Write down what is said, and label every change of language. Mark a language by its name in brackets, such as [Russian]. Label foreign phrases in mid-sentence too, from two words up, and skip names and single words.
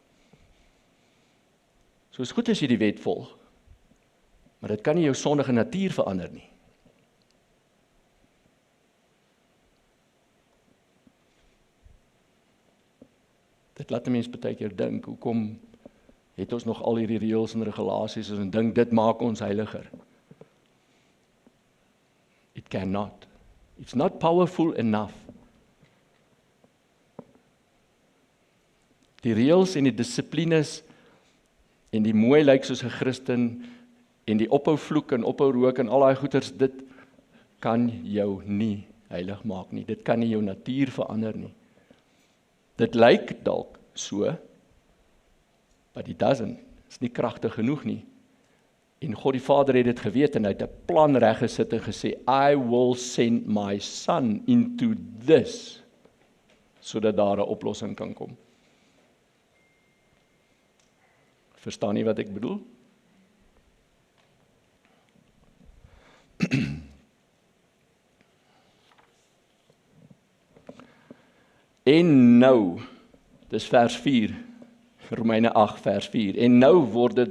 [Afrikaans] So is goed as jy die wet volg, maar dit kan nie jou sondige natuur verander nie. Dit laat 'n mens baie keer dink, hoekom het ons nog al hierdie reëls en regulasies en dink dit maak ons heiliger? [English] It cannot. It's not powerful enough. [Afrikaans] Die reëls en die dissiplines en die mooi lyk soos 'n Christen en die ophou vloek en ophou rook en al daai goeters, dit kan jou nie heilig maak nie. Dit kan nie jou natuur verander nie. Dit lyk dalk so, [English] but it doesn't. [Afrikaans] Is nie kragtig genoeg nie. En God die Vader het dit geweet en hy het 'n plan reggesit en gesê, [English] I will send my son into this, [Afrikaans] sodat daar 'n oplossing kan kom. Verstaan jy wat ek bedoel? En nou, dis vers 4, Romeine 8 vers 4, en nou word dit